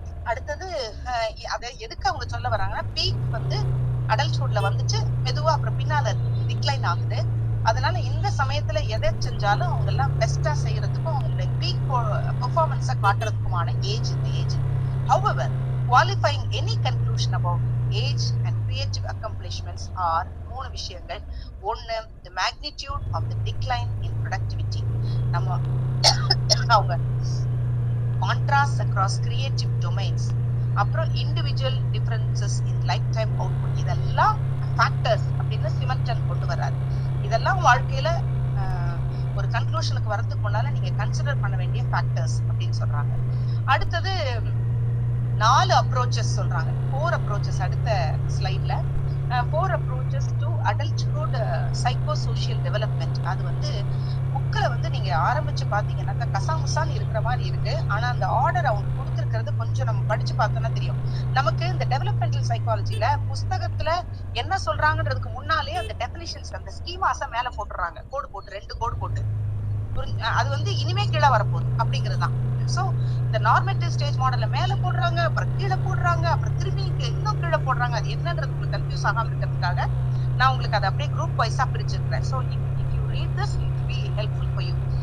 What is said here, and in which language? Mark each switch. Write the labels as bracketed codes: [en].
[ta] அடுத்தது அதை எதுக்கு அவங்க சொல்ல வராங்கன்னா, பீக் வந்து அடல்ட்ஹுட்ல வந்துட்டு மெதுவா அப்புறம் பின்னால டிக்ளைன் ஆகுது. அதனால இந்த சமயத்துல எதை செஞ்சாலும் அவங்க எல்லாம் பெஸ்டா செய்யறதுக்கும் அவங்களுடைய பீக் பெர்ஃபார்மன்ஸை காட்டுறதுக்குமான ஏஜ் இந்த age. [en] however, qualifying any conclusion about age and creative accomplishments are [ta] 3 விஷயங்கள். [en] ஒன்னு, the magnitude of the decline in productivity. [ta] நம்ம அவங்க [en] contrasts across creative domains. அப்புறம் individual differences in lifetime output. [ta] இதெல்லாம் ஃபேக்டர்ஸ் அப்படின்னு சிமெண்டன் கொண்டு வர்றாரு. இதெல்லாம் வாழ்க்கையில ஒரு கன்க்ளூஷனுக்கு வரதுக்கு முன்னால நீங்க கன்சிடர் பண்ண வேண்டிய ஃபேக்டர்ஸ் அப்படின்னு சொல்றாங்க. அடுத்தது 4 அப்ரோச்சஸ் சொல்றாங்க. 4 அப்ரோச்சஸ் அடுத்த ஸ்லைட்ல. [en] 4 approaches to adulthood psychosocial development. [ta] அது வந்து புக்ல வந்து நீங்க ஆரம்பிச்சு பாத்தீங்கன்னா கசாமுசான்னு இருக்கிற மாதிரி இருக்கு. ஆனா அந்த ஆர்டர் அவங்க கொடுத்திருக்கிறது கொஞ்சம் நம்ம படிச்சு பார்த்தோம்னா தெரியும். நமக்கு இந்த டெவலப்மெண்டல் சைக்காலஜில புஸ்தகத்துல என்ன சொல்றாங்கன்றதுக்கு முன்னாலே அந்த டெபினிஷன்ஸ், அந்த ஸ்கீமாஸ மேல போட்டுறாங்க. கோடு போட்டு 2 கோடு போட்டு. அது வந்து இனிமே கீழே வரப்போகுது அப்படிங்கிறதுதான். சோ இந்த நார்மேட்டிவ் ஸ்டேஜ் மாடல்ல மேல போடுறாங்க, அப்புறம் கீழே போடுறாங்க, அப்புறம் திரும்பி இன்னும் கீழே போடுறாங்க. அது என்னன்றது உங்களுக்கு கன்ஃபியூஸ் ஆகாம இருக்கிறதுக்காக நான் உங்களுக்கு அதை அப்படியே group வைஸா பிரிச்சிருக்கிறேன். [en] So if you read this it will be helpful for you.